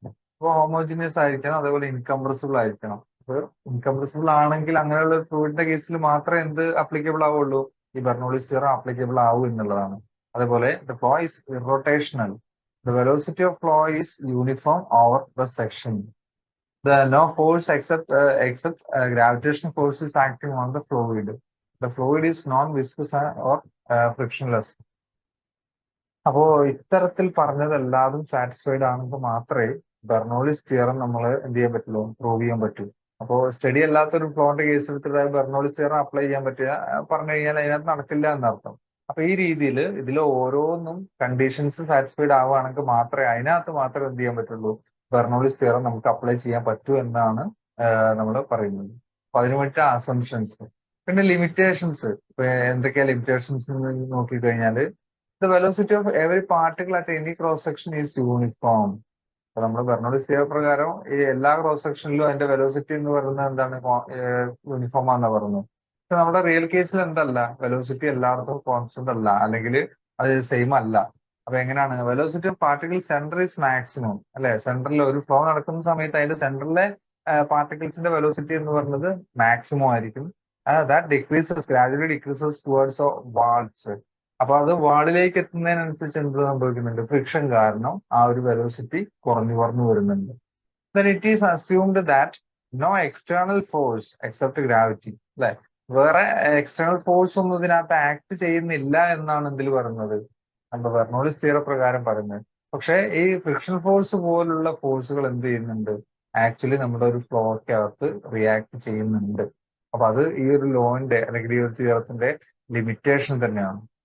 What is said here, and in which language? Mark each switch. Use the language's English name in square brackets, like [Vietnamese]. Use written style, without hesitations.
[Malayalam] അപ്പോൾ ഹോമോജീനിയസ് ആയിരിക്കണം, അതേപോലെ ഇൻകംപ്രസിബിൾ ആയിരിക്കണം. അപ്പോൾ ഇൻകംപ്രസിബിൾ ആണെങ്കിൽ അങ്ങനെയുള്ള ഫ്ലൂയിഡിന്റെ കേസിൽ മാത്രമേ എന്ത് അപ്ലിക്കബിൾ ആവുള്ളൂ? ഈ ബെർണോളിസ് തിയറം അപ്ലിക്കബിൾ ആവൂ എന്നുള്ളതാണ്. അതേപോലെ [English] The flow is irrotational. The velocity of flow is uniform over the section. No force except gravitational force is acting on the fluid. The fluid is non-viscous or frictionless. [Malayalam] അപ്പോ ഇത്തരത്തിൽ പറഞ്ഞതെല്ലാതും satisfied ആണെങ്കിൽ മാത്രമേ Bernoulli's theorem നമ്മൾ എന്ത് ചെയ്യാൻ പറ്റുള്ളൂ, prove ചെയ്യാൻ പറ്റൂ. അപ്പോൾ സ്റ്റഡി അല്ലാത്തൊരു ഫ്ലോന്റെ കേസ് എടുത്തിട്ട് ബെർണോളിസ് തിയറം അപ്ലൈ ചെയ്യാൻ പറ്റുക പറഞ്ഞു കഴിഞ്ഞാൽ അതിനകത്ത് നടക്കില്ല എന്നർത്ഥം. അപ്പൊ ഈ രീതിയിൽ ഇതിൽ ഓരോന്നും കണ്ടീഷൻസ് സാറ്റിസ്ഫൈഡ് ആവുകയാണെങ്കിൽ മാത്രമേ അതിനകത്ത് മാത്രമേ എന്ത് ചെയ്യാൻ പറ്റുള്ളൂ, ബെർണോളിസ് തിയറം നമുക്ക് അപ്ലൈ ചെയ്യാൻ പറ്റൂ എന്നാണ് നമ്മൾ പറയുന്നത്. അപ്പൊ അതിനു വേണ്ടിയിട്ട് അസംഷൻസ്. പിന്നെ ലിമിറ്റേഷൻസ്. ഇപ്പൊ എന്തൊക്കെയാ limitations നോക്കിക്കഴിഞ്ഞാല് [English] the velocity of every particle at any cross section is uniform. [Malayalam] അപ്പൊ നമ്മൾ ബെർണോളിസ് തിയറി പ്രകാരം ഈ എല്ലാ ക്രോസ് സെക്ഷനിലും അതിന്റെ വെലോസിറ്റി എന്ന് പറയുന്നത് എന്താണ്? യൂണിഫോം ആണെന്ന് പറയുന്നത്. പക്ഷെ നമ്മുടെ റിയൽ കേസിൽ എന്തല്ല, വെലോസിറ്റി എല്ലായിടത്തും കോൺസ്റ്റന്റ് അല്ല, അല്ലെങ്കിൽ അത് സെയിം അല്ല. അപ്പൊ എങ്ങനെയാണ്? [English] velocity of particle centre is maximum, [Malayalam] അല്ലെ? സെന്ററിൽ ഒരു ഫ്ലോ നടക്കുന്ന സമയത്ത് അതിന്റെ സെന്ററിലെ പാർട്ടിക്കിൾസിന്റെ വെലോസിറ്റി എന്ന് പറയുന്നത് മാക്സിമം ആയിരിക്കും. [English] That decreases gradually decreases towards walls. [Malayalam] അപ്പൊ അത് വാളിലേക്ക് എത്തുന്നതിനനുസരിച്ച് എന്ത് സംഭവിക്കുന്നുണ്ട്? ഫ്രിക്ഷൻ കാരണം ആ ഒരു വെലോസിറ്റി കുറഞ്ഞു കുറഞ്ഞു വരുന്നുണ്ട്. [English] Then it is assumed that no external force except gravity, [Malayalam] അല്ലെ? വേറെ എക്സ്റ്റേണൽ ഫോഴ്സ് ഒന്നും ഇതിനകത്ത് ആക്ട് ചെയ്യുന്നില്ല എന്നാണ് എന്തിൽ പറയുന്നത്? നമ്മുടെ ബെർണോളിസ് തിയറി പ്രകാരം പറയുന്നത്. പക്ഷെ ഈ ഫ്രിക്ഷൻ ഫോഴ്സ് പോലുള്ള ഫോഴ്സുകൾ എന്ത് ചെയ്യുന്നുണ്ട്? ആക്ച്വലി നമ്മുടെ ഒരു ഫ്ലോയ്ക്കകത്ത് റിയാക്ട് ചെയ്യുന്നുണ്ട്. അപ്പൊ അത് ഈ ഒരു ലോന്റെ അല്ലെങ്കിൽ ഈ ഒരു തിയറത്തിന്റെ ലിമിറ്റേഷൻ തന്നെയാണ്.